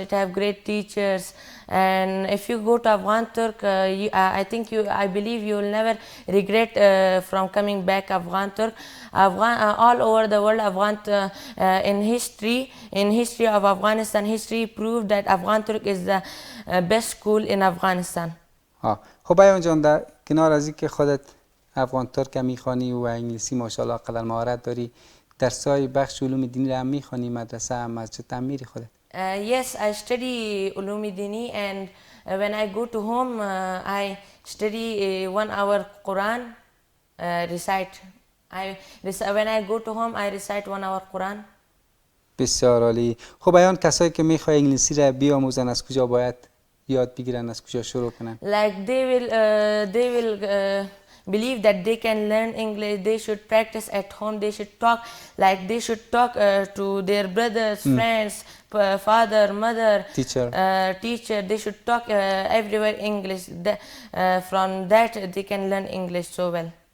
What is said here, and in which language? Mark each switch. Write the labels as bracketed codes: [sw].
[en] It have great teachers. And if you go to Afghan Turk, I believe you will never regret from coming back Afghan Turk. All over the world, in history of Afghanistan, history proved that Afghan Turk is the best school in Afghanistan. [fa] خب ایان جان در کنار از اینکه خودت افغان ترک هم میخوانی و انگلیسی ماشاءالله قدر مهارت داری، درسای بخش علوم دینی را هم میخوانی، مدرسه هم مسجد هم میری خودت؟ [en] Yes, I study [fa] علوم دینی [en] and when I go to home I study 1 hour Quran recite. When I go to home I recite 1 hour Quran. [fa] بسیار عالی. خب ایان کسایی که میخوای انگلیسی را بیاموزن از کجا باید یاد بگیرن، از کجا شروع کنن؟ [en] Like they will believe that they can learn English, they should practice at home, they should talk like they should talk to their brothers, friends, father, mother, teacher. They should talk everywhere English. From that they can learn English so well.